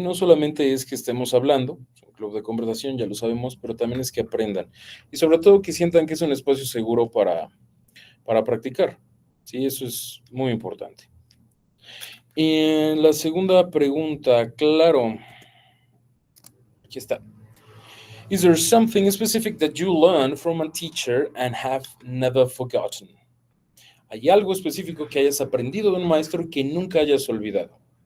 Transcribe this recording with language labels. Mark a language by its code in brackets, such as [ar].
[es] No solamente es que estemos hablando, es un club de conversación, ya lo sabemos, pero también es que aprendan. Y sobre todo que sientan que es un espacio seguro para practicar. Sí, eso es muy importante. Y la segunda pregunta, claro, aquí está. [en] Is there something specific that you learned from a teacher and have never forgotten? [es] ¿Hay algo específico que hayas aprendido de un maestro que nunca hayas olvidado?